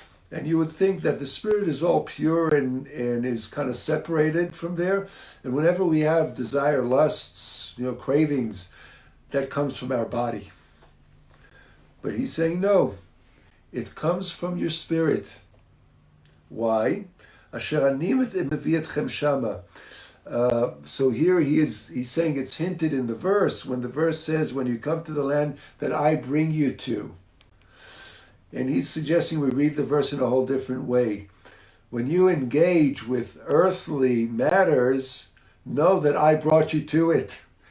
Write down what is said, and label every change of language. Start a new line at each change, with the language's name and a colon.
English: And you would think that the spirit is all pure and is kind of separated from there. And whenever we have desire, lusts, cravings, that comes from our body. But he's saying, no, it comes from your spirit. Why?
Hebrew: Asher ani מביא אתכם שמה.
English: So here he's saying it's hinted in the verse, when the verse says, when you come to the land that I bring you to. And he's suggesting we read the verse in a whole different way. When you engage with earthly matters, know that I brought you to it.